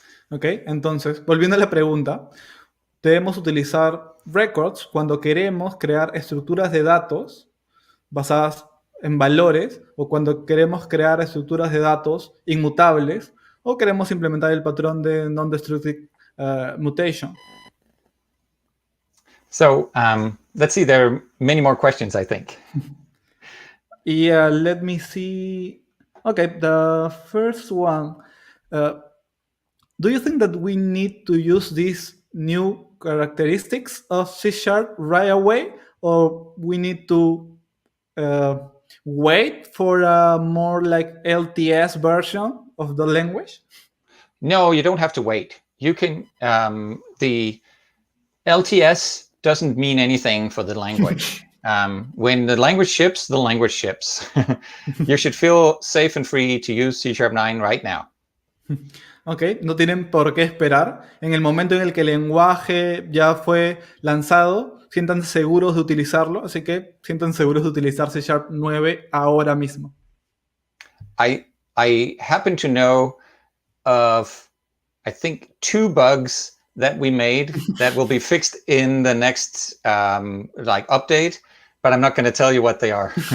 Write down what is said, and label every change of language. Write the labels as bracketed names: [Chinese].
[Spanish] Ok, entonces, volviendo a la pregunta, debemos utilizar records cuando queremos crear estructuras de datos basadas en valores, o cuando queremos crear estructuras de datos inmutables, o queremos implementar el patrón de non-destructive mutation. [English] So let's see, there are many more questions, I think. Yeah, let me see. Okay, the first one. Do you think that we need to use these new characteristics of C# right away, or we need to wait for a more like LTS version of the language? No, you don't have to wait. You can, the LTS doesn't mean anything for the language. When the language ships, the language ships. You should feel safe and free to use C#9 right now. [Spanish] Ok, no tienen por qué esperar. En el momento en el que el lenguaje ya fue lanzado, siéntanse seguros de utilizarlo, así que siéntanse seguros de utilizar C#9 ahora mismo. [English] I happen to know of, I think, 2 bugs that we made that will be fixed in the next update, but I'm not going to tell you what they are.